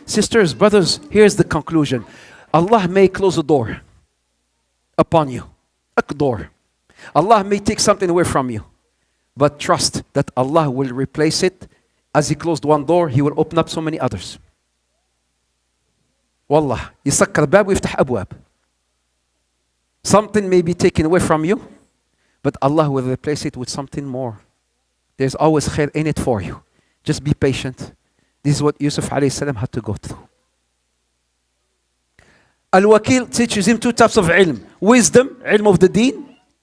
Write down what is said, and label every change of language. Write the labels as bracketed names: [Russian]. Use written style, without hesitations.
[English] Sisters, brothers, here's the conclusion. Allah may close a door upon you, a door. Allah may take something away from you, but trust that Allah will replace it. As He closed one door, He will open up so many others. [Arabic] Wallah, يسكر باب ويفتح أبواب. [English] Something may be taken away from you, but Allah will replace it with something more. There's always khair in it for you. Just be patient. This is what Yusuf alayhi salam had to go through. Al-Wakil teaches him 2 types of ilm. Wisdom, ilm of the deen.